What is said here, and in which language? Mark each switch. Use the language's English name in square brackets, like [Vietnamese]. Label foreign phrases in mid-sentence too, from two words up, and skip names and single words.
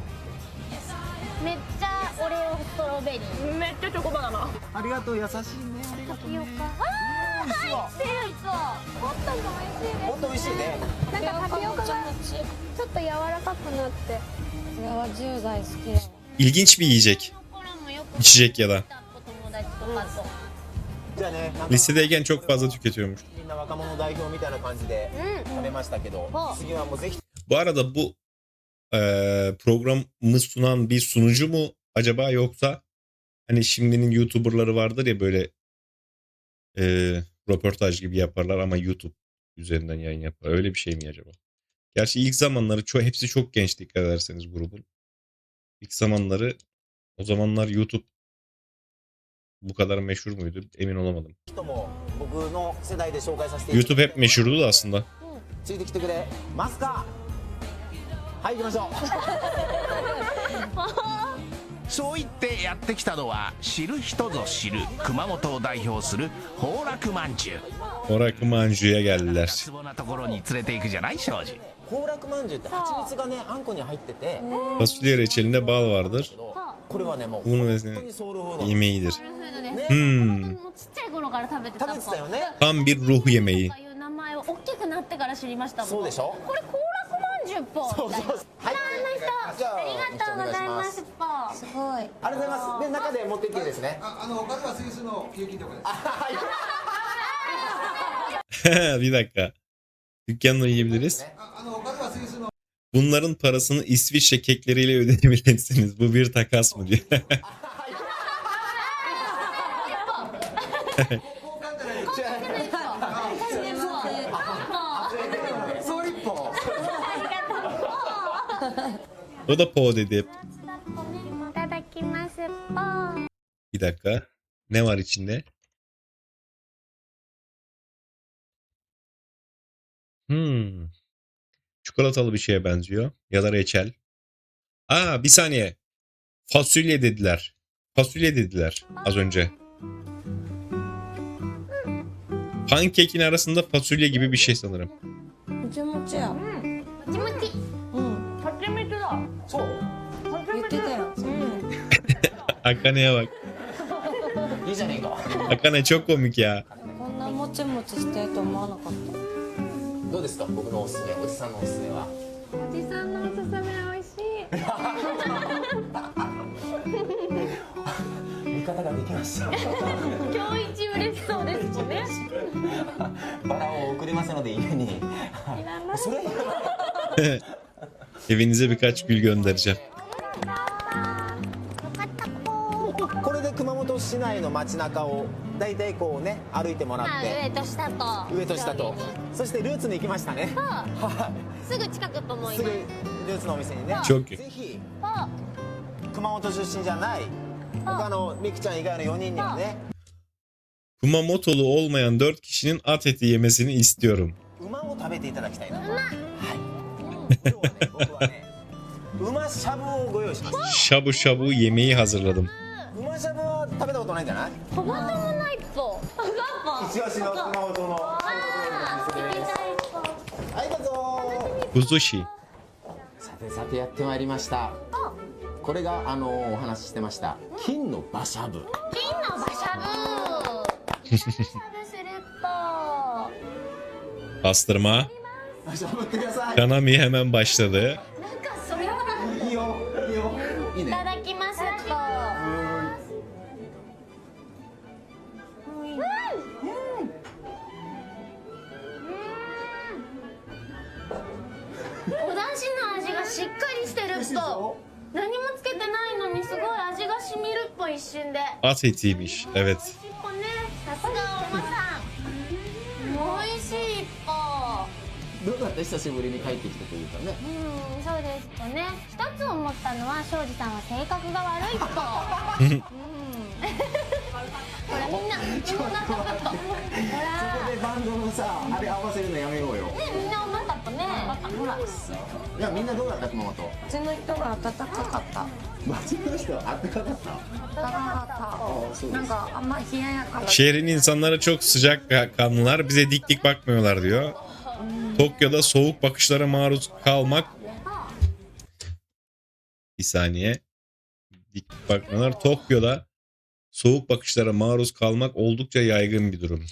[Japanese] ぽ。めっちゃオレオストロベリー。めっちゃチョコバナナ。ありがとう優しいねありがタピオカ。あー入ってるぽ。もっとも美味しいです。もっと美味しいねなんかタピオカがちょっと柔らかくなって。これは10代好きだわ [Turkish] İlginç bir yiyecek. [Japanese] この頃もよく [Turkish] İçecek ya da. [Japanese] 友達とかと。じゃあねなんか [Turkish] Lisedeyken çok fazla tüketiyormuş. [Japanese] みんな若者代表みたいな感じで食べましたけどうん次はもうぜひ [Turkish] Bu arada bu programı sunan bir sunucu mu acaba, yoksa hani şimdinin YouTuber'ları vardır ya, böyle röportaj gibi yaparlar ama YouTube üzerinden yayın yapar. Öyle bir şey mi acaba? Gerçi ilk zamanları hepsi çok genç, dikkat ederseniz grubun. İlk zamanları, o zamanlar YouTube bu kadar meşhur muydu emin olamadım. [Japanese] とも僕の世代で紹介させていただ [Turkish] YouTube hep meşhurdu da aslında. [Japanese] ついてきてくれますかはい行きましょうそう言ってやってきたのは知る人ぞ知る熊本を代表する宝楽まんじゅう。 [Turkish] Orak Mancu'ya geldiler. [Japanese] ツボなところに連れて行くじゃない庄司。宝楽まんじゅうって蜂蜜がねあんこに入ってて [Turkish] Fasulye reçelinde bal vardır. [Japanese] これはねもう [Turkish] Bunun [Japanese] 本 [Turkish] mesela [Japanese] 当にソウルフード [Turkish] yemeğidir. [Japanese] ソウルフードです。ね Hmm. もうちっちゃい頃から食べてた食べてたよね [Turkish] Tam bir ruh yemeği. [Japanese] とかいう名前を大きくなってから知りましたもん。そうでしょこれ幸楽まんじゅうぽ。そうそうはいあの人じゃあありがとうございますぽ。すごいありがとうございますで中で持ってっていいですねお金はスイスの給金とかです [Turkish] Bir dakika. Dükkanla yiyebiliriz. [Japanese] お金はスイスの [Turkish] Bunların parasını İsviçre kekleriyle ödeyebilirsiniz. Bu bir takas mı diyor. [Japanese] 交換じゃない違うソーリッポ [Turkish] O da po dedi hep. [Japanese] いただきますぽ。 [Turkish] Bir dakika. Ne var içinde? Çikolatalı bir şeye benziyor. Ya da reçel. Aa, bir saniye. Fasulye dediler. Fasulye dediler az önce. Pankekin arasında fasulye gibi bir şey sanırım. [Japanese] もちもちや。もちもちうん。初めてだそう言ってたよ。 [Turkish] Akane'ye bak. [Japanese] いいじゃねえか [Turkish] Akane çok komik ya. [Japanese] こんなもちもちしてると思わなかった。どうですか僕のおすすめおじさんのおすすめはおじさんのおすすめ美味しい味方ができました今日一嬉しそうですもんねバラを送りますので家にいらないそれ [Turkish] Evinize birkaç gül göndereceğim. [Japanese] これで熊本市内の街中をだいたいこうね歩いてもらまあって上と下と上と下とそしてルーツに行きましたねはすぐ近くと思いすぐいますルーツのお店にね超級ぜひそう熊本出身じゃない他のみくちゃん以外の4人にはね [Turkish] Kumamoto'lu olmayan 4 kişinin at eti yemesini istiyorum. [Japanese] 馬を食べていただきたいなとはい今日はね僕はね馬しゃぶをご用意しました [Turkish] Şabu şabu yemeği hazırladım. [Japanese] 馬しゃぶは食べたことないんじゃないトマトもないとガッ一押しの熊本のはいどうぞ Kuzushi. さてさてやってまいりましたこれがお話ししてました金の馬しゃぶ金の馬しゃぶしゃぶすると [Turkish] Pastırma. [Japanese] 馬しゃぶってください [Turkish] Kanami hemen başladı. [Japanese] なんかそれはいいよいいよいいねいただきますとお出汁の味がしっかりしてると何もつけてないのにすごい味が染みるっぽい一瞬で [Turkish] At etiymiş. Evet. [Japanese] 美味しいっぽねさすがおばさん美味しいっぽどうだった久しぶりに帰ってきてというかねそうですとね一つ思ったのは庄司さんは性格が悪いとほらみんなパクッとほらでバンドのさあれ合わせるのやめようよねみんなうまかったねほらいやみんなどうだった熊本うちの人が温かかった。街の人あったかかった温かかった。なんかあんま冷ややかな。 [Turkish] Şehrin insanları çok sıcak kanlılar. Bize dik dik bakmıyorlar diyor. Tokyo'da soğuk bakışlara maruz kalmak. Bir saniye. Dik dik bakmıyorlar. Tokyo'da soğuk bakışlara maruz kalmak oldukça yaygın bir durum.